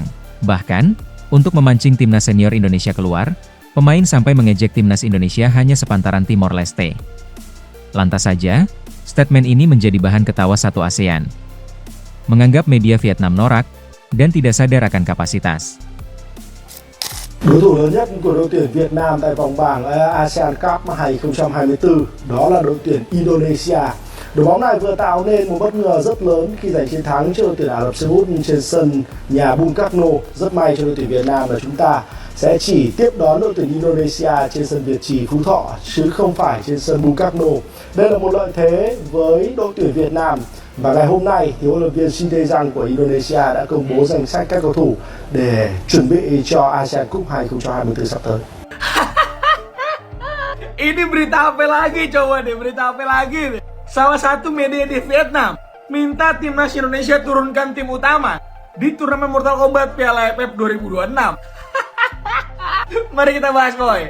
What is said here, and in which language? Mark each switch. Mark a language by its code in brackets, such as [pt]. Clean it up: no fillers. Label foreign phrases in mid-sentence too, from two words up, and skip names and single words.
[id] Bahkan, untuk memancing timnas senior Indonesia keluar, pemain sampai mengejek timnas Indonesia hanya sepantaran Timor Leste. Lantas saja, statement ini menjadi bahan ketawa satu ASEAN. Menganggap media Vietnam norak dan tidak sadar akan kapasitas. [vi] Đối thủ lớn nhất của đội tuyển Việt Nam tại vòng bảng ASEAN Cup 2024 đó là đội tuyển Indonesia. Đội bóng này vừa tạo nên một bất ngờ rất lớn khi giành chiến thắng trước đội tuyển Ả Rập Xê Út trên sân nhà Bun Karno. Rất may cho đội tuyển Việt Nam là chúng ta sẽ chỉ tiếp đón đội tuyển Indonesia trên sân Việt Trì Phú Thọ chứ không phải trên sân Bun Karno. Đây là một lợi thế với đội tuyển Việt Nam. Và ngày hôm nay thì huấn luyện viên Shin Tae-jang của Indonesia đã công bố danh sách các cầu thủ để chuẩn bị cho ASEAN Cup 2024 sắp tới. [id] Ini berita apa lagi coba deh, berita apa lagi nih? Salah satu media di Vietnam minta timnas Indonesia turunkan tim utama di turnamen Mortal Kombat Piala AFF 2026. Mari kita bahas boy.